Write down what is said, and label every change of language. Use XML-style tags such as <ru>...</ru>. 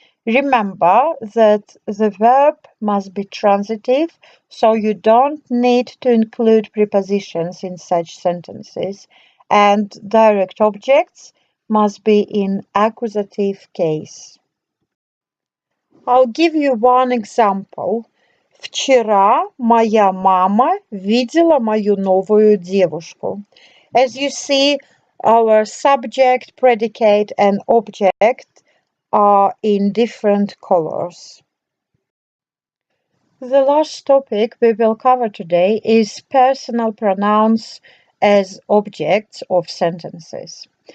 <en>Remember that the verb must be transitive, so you don't need to include prepositions in such sentences, and direct objects must be in accusative case. I'll give you one example.</en> <ru>Вчера моя мама видела мою новую девушку.</ru> <en>As you see, our subject, predicate, and object are in different colors. The last topic we will cover today is personal pronouns as objects of sentences.</en>